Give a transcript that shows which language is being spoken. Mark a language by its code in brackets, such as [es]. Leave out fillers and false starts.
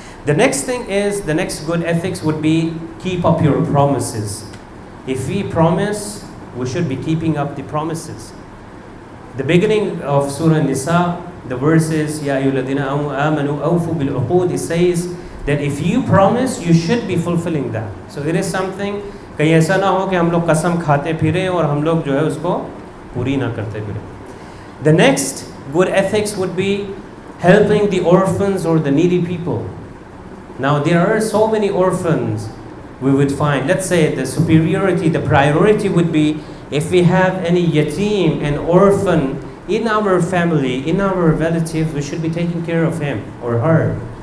[en] The next good ethics would be keep up your promises. If we promise, we should be keeping up the promises. The beginning of Surah Nisa, the verse is, Ya ayyuhalladhina amanu awfu bil uqud, it says that if you promise, you should be fulfilling that. So it is something, [hi] कहीं ऐसा ना हो कि हम लोग कसम खाते फिरें और हम लोग जो है उसको पूरी ना करते फिरें. [en] The next good ethics would be helping the orphans or the needy people. Now there are so many orphans we would find. Let's say the priority would be if we have any yatim, an orphan in our family, in our relatives, we should be taking care of him or her.